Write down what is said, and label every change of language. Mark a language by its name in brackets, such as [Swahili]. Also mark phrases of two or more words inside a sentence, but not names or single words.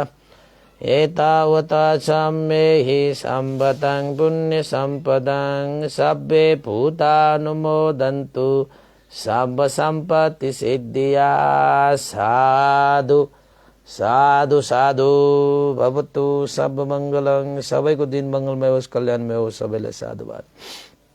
[Pali] एतावता छम्मेहि सम्पदं पुण्य सम्पदं सब्बे भूतानुमोदन्तु साम्ब सम्पत्ति सिद्धिया। साधु साधु साधु भवतु सर्वमङ्गलं। [Nepali] सबैको दिन मङ्गलमय होस्, कल्याणमय होस्। सबैलाई साधुवाद।